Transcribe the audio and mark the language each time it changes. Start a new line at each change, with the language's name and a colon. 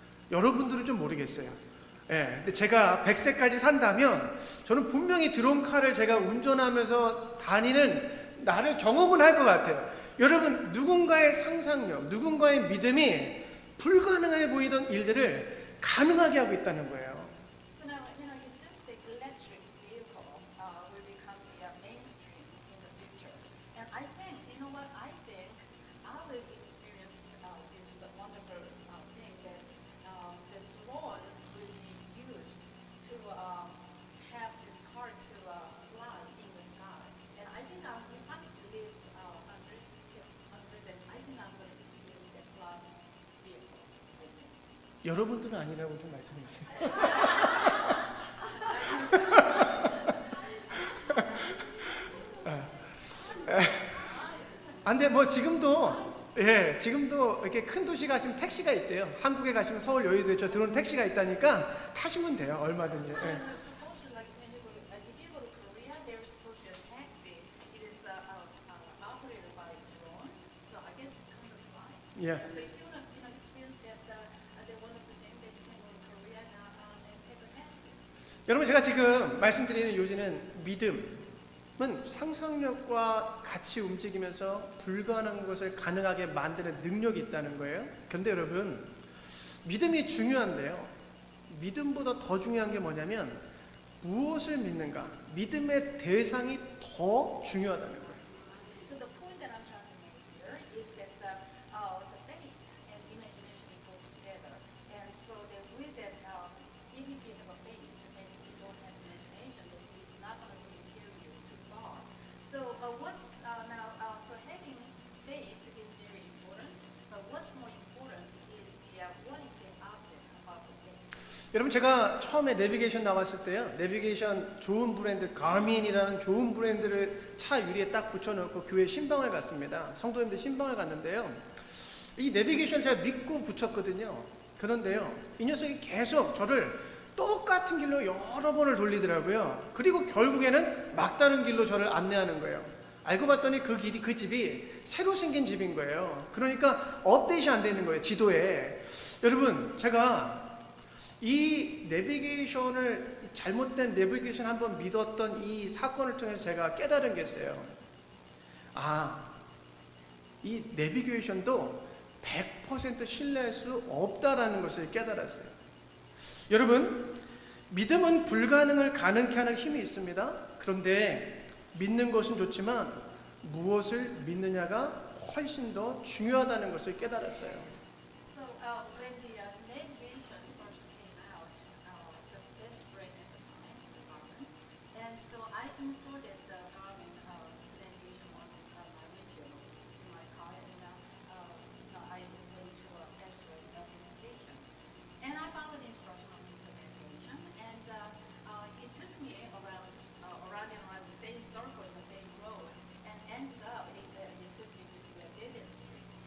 Korean: 여러분들은 좀 모르겠어요. 예. 근데 제가 100세까지 산다면 저는 분명히 드론카를 제가 운전하면서 다니는 나를 경험을 할 것 같아요. 여러분, 누군가의 상상력, 누군가의 믿음이 불가능해 보이던 일들을 가능하게 하고 있다는 거예요.
English: So now, it seems the electric vehicle will become the mainstream in the future. And I think, I think I will experience this wonderful thing that the drone will be used to have this car to fly in the sky. And I think if I live 100, then I think I'm going to experience that flying vehicle. I think.
Korean: 여러분들은 아니라고 좀 말씀해 주세요. 근데 뭐 지금도 이렇게 큰 도시 가시면 택시가 있대요. 한국에 가시면 서울 여의도에 저 드론 택시가 있다니까 타시면 돼요. 얼마든지. 예.
English: Supposed to, like when you go to, if you go to Korea, there's supposed to be a taxi. It is operated by drone, so I guess it kind of flies. Yeah. So if you want to, experience that, the wonderful thing, then you can go to Korea now and take a taxi.
Korean: 여러분 제가 지금 말씀드리는 요지는 믿음은 상상력과 같이 움직이면서 불가능한 것을 가능하게 만드는 능력이 있다는 거예요. 그런데 여러분 믿음이 중요한데요. 믿음보다 더 중요한 게 뭐냐면 무엇을 믿는가? 믿음의 대상이 더 중요하다는 거예요.
English: So the point that I'm trying to make here is that the faith and imagination goes together, and so that with that, if you have a faith and if you don't have imagination, then it's not going to really carry you too far. So what's now? So having faith is very important, but what's more important is what is the object of the faith.
Korean: 여러분 제가 처음에 내비게이션 나왔을 때요. 내비게이션 좋은 브랜드 가민이라는 좋은 브랜드를 차 유리에 딱 붙여놓고 교회 신방을 갔습니다. 성도님들 신방을 갔는데요. 이 내비게이션을 제가 믿고 붙였거든요. 그런데요. 이 녀석이 계속 저를 똑같은 길로 여러 번을 돌리더라고요. 그리고 결국에는 막다른 길로 저를 안내하는 거예요. 알고 봤더니 그 길이 그 집이 새로 생긴 집인 거예요. 그러니까 업데이트 안 되는 거예요. 지도에. 여러분 제가 이 내비게이션을 잘못된 내비게이션 한번 믿었던 이 사건을 통해서 제가 깨달은 게 있어요. 이 내비게이션도 100% 신뢰할 수 없다라는 것을 깨달았어요. 여러분, 믿음은 불가능을 가능케 하는 힘이 있습니다. 그런데 믿는 것은 좋지만 무엇을 믿느냐가 훨씬 더 중요하다는 것을 깨달았어요.
English: So when the navigation first came out, the best brand at the time was Garmin, and so I installed that Garmin navigation on my radio in my car, and I went to a test drive at the station, and I followed the instruction on this navigation, and it took me around and around the same circle in the same road, and ended up it took me to the dead end street.